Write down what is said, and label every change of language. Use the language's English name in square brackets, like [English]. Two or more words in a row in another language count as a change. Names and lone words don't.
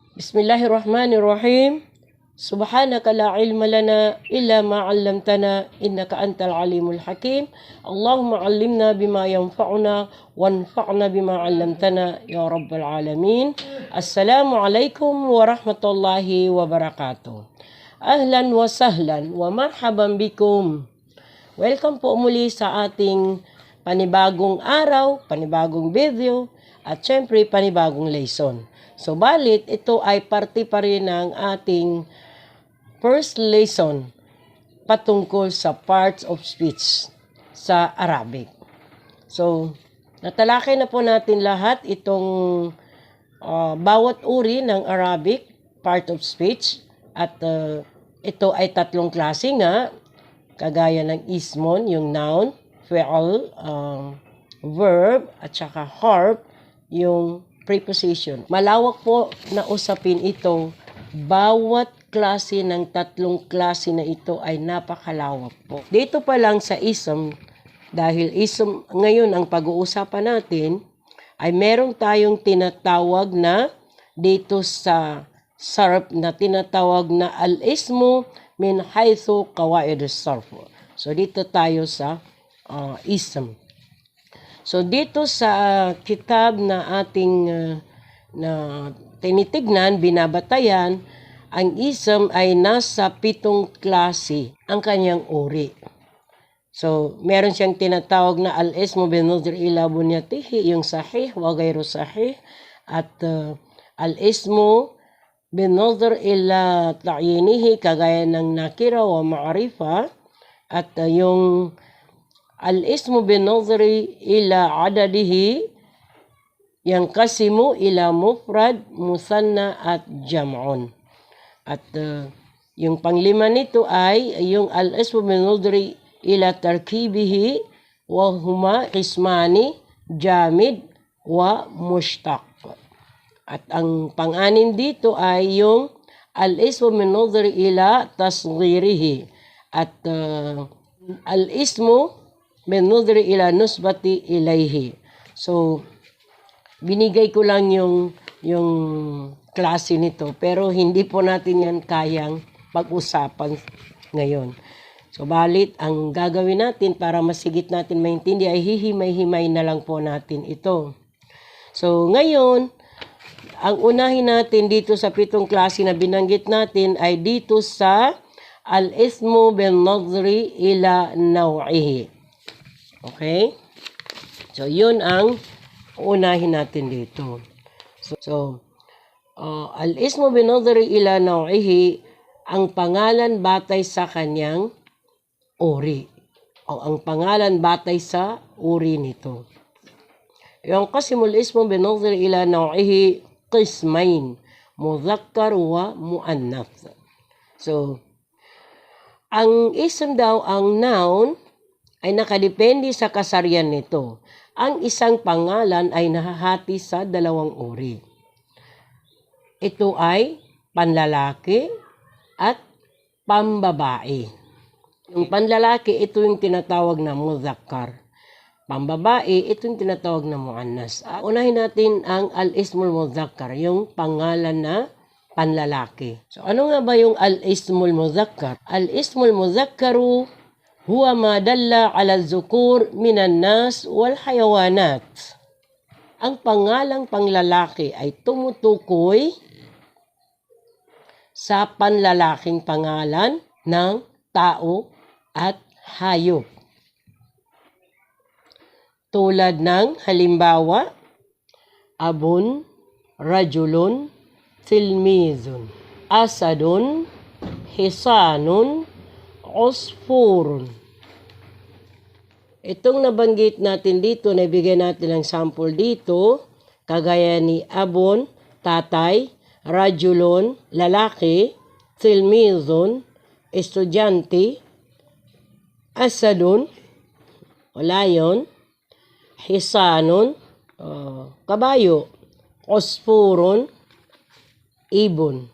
[Arabic] بسم الله الرحمن الرحيم. سبحانك لا علم لنا إلا ما علمتنا إنك أنت العليم الحكيم. اللهم علمنا بما ينفعنا وانفعنا بما علمتنا يا رب العالمين. السلام عليكم ورحمة الله وبركاته. أهلا وسهلا ومرحبا بكم. [Filipino] Welcome po muli sa ating panibagong araw, panibagong video, at syempre panibagong lesson. So, balit, ito ay parte pa rin ng ating [English] first lesson [Filipino] patungkol sa [English] parts of speech [Filipino] sa Arabic. So, natalakay na po natin lahat itong bawat uri ng [English] Arabic part of speech. [Filipino] At ito ay tatlong klase nga, kagaya ng ismon, yung noun, fi'al, verb, at saka harf, yung preposition. Malawak po na usapin ito. Bawat klase ng tatlong klase na ito ay napakalawak po. Dito pa lang sa ism, dahil ism ngayon ang pag-uusapan natin, ay meron tayong tinatawag na dito sa sarf na tinatawag na [Arabic] الاسم من حيث قواعد الصرف. [Filipino] So dito tayo sa ism. So dito sa kitab na ating na tinitignan, binabatayan, ang ism ay nasa 7 klase ang kanyang uri. So meron siyang tinatawag na [Arabic] الاسم بالنظر إلى بنيته, [Filipino] yung [Arabic] صحيح وغير صحيح, [Filipino] at [Arabic] الاسم بالنظر إلى تعيينه, [Filipino] kagaya ng [Arabic] نكرة ومعرفة, [Filipino] at yung [Arabic] الاسم بالنظر إلى عدده, [Filipino] yang [Arabic] ينقسم إلى مفرد، مثنى [Filipino] at jam'un. At yung panglima nito ay yung [Arabic] الاسم بالنظر إلى تركيبه، وهما قسمان، جامد ومشتق. [Filipino] At ang pang-anim dito ay yung [Arabic] الاسم بالنظر إلى تصغيره, at الاسم بالنظر إلى النسبة إليه. [Filipino] So, binigay ko lang yung klase nito, pero hindi po natin yan kayang pag-usapan ngayon. So, balit, ang gagawin natin para masigit natin maintindihan ay hihimay-himay na lang po natin ito. So, ngayon, ang unahin natin dito sa 7 klase na binanggit natin ay dito sa [Arabic] الاسم بالنظر إلى نوعه. [Filipino] Okay? So, yun ang unahin natin dito. So, [Arabic] الاسم بالنظر إلى نوعه, [Filipino] ang pangalan batay sa kanyang uri. O ang pangalan batay sa uri nito. [Arabic] Yung ينقسم الاسم بالنظر إلى نوعه قسمين، مذكر ومؤنث. [Filipino] So, ang ism daw, ang noun, ay nakadepende sa kasarian nito. Ang isang pangalan ay nahahati sa 2 uri. Ito ay panlalaki at pambabae. Yung panlalaki, ito yung tinatawag na mudhakkar. Pambabae, ito yung tinatawag na muannas. Unahin natin ang [Arabic] الاسم المذكر, [Filipino] yung pangalan na panlalaki. So ano nga ba yung [Arabic] الاسم المذكر? الاسم المذكر هو ما دل على ذكور من الناس والحيوانات. [Filipino] Ang pangalang panglalaki ay tumutukoy sa panlalaking pangalan ng tao at hayop. Tulad ng halimbawa, [Arabic] أبٌ، رجلٌ، تلميذٌ، أسدٌ، حصانٌ، عصفورٌ. [Filipino] Itong nabanggit natin dito, naibigay natin ng sample dito, kagaya ni abon, tatay, rajulon, lalaki, tilmizun, estudyante, asadun, o lion, hisanun, kabayo, usfurun, ibon.